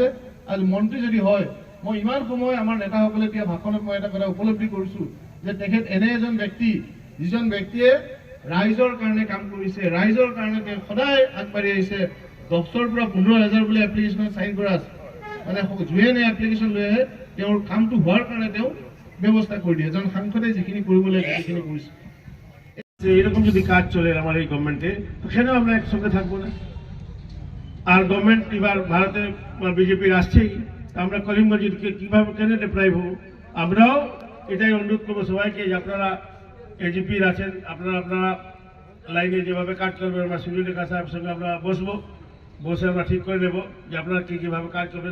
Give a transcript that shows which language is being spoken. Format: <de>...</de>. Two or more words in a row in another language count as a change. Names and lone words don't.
<as>আৰু মন্ত্ৰী যদি হয়, মই ইমান সময় আমাৰ নেতাসকলে দিয়া ভাষণত মই এটা কথা উপলব্ধি কৰিছোঁ যে তেখেত এনে এজন ব্যক্তি যিজন ব্যক্তিয়ে ৰাইজৰ কাৰণে কাম কৰিছে, ৰাইজৰ কাৰণে তেওঁ সদায় আগবাঢ়ি আহিছে। 10ৰ পৰা 15,000 বোলে এপ্লিকেশ্যনত চাইন কৰা আছে, মানে যিয়ে এপ্লিকেশ্যন লৈ আহে তেওঁৰ কামটো হোৱাৰ কাৰণে তেওঁ ব্যবস্থা করে দিয়ে। এজন সাংসদে যিখিনি কৰিব লাগে সেইখিনি কৰিছে।</as> <bn>এরকম যদি কাজ চলে আমার এই গভর্নমেন্টে, সেখানেও আমরা একসঙ্গে থাকবো না। আর গভর্নমেন্ট এবার ভারতে বিজেপির আসছেই, আমরা করিমগঞ্জকে কিভাবে কেন ডেপ্রাইভ হবো? আমরাও এটাই অনুরোধ করবো সবাইকে যে আপনারা এজিপির আছেন, আপনারা লাইনে যেভাবে কাজ করবেন, আমরা সুনীল রেখা সাহেবের সঙ্গে আমরা বসবো, বসে আমরা ঠিক করে নেবো যে আপনারা কীভাবে কাজ করবেন।</bn>